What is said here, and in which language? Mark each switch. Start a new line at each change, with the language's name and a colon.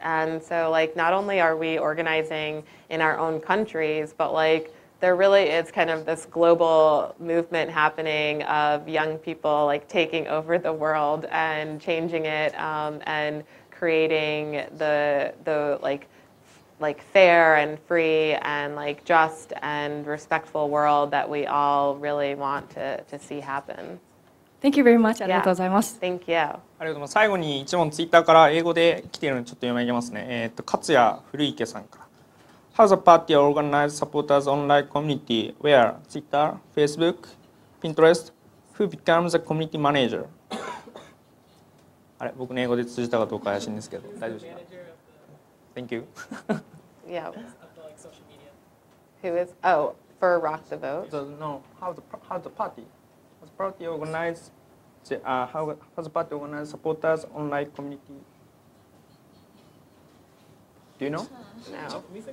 English: And so like not only are we organizing in our own countries, but like there really is kind of this global movement happening of young people like taking over the world and changing it and creating the like fair and free and like just and respectful world that we all really want to see happen. Thank you very much.
Japanese: ありがとうございます。
English: Thank you.
Japanese: ありがとうございます。最後に一問ツイッターから英語で来ているのでちょっと読み上げますね。勝谷古池さんから。
English: How the party organize supporters online community where Twitter, Facebook, Pinterest, who becomes the community manager?
Japanese: あれ、僕の英語で通じたかどうか怪しいんですけど、大丈夫ですか ？
English: Thank you. Yeah. Who is? Oh, for Rock the Vote. So, no, how the party organize? How the party organize supporters online community? Do you know? No.